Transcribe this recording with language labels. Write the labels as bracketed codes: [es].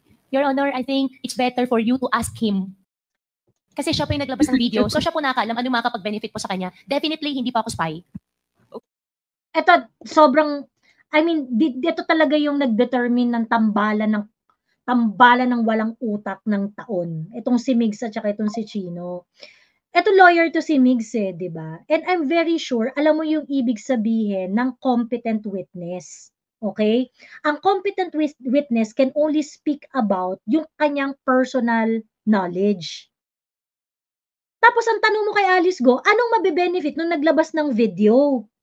[en] Your Honor, I think it's better for you to ask him. [tl] Kasi siya po yung naglabas ng video, so siya po nakaalam ano makakapag-benefit po sa kanya. [en] Definitely, [tl] hindi pa ako spy. Ito, sobrang, I mean, dito talaga yung nag-determine ng tambalan ng walang utak ng taon. Itong si Migs at saka itong si Chino. Ito lawyer to si Migs di ba? [en] And I'm very sure, [tl] alam mo yung ibig sabihin ng [en] competent witness. Okay? Ang competent witness can only speak about [tl] yung kanyang [en] personal knowledge. [tl] Tapos ang tanong mo kay Alice Go, anong mabe-benefit nung naglabas ng video?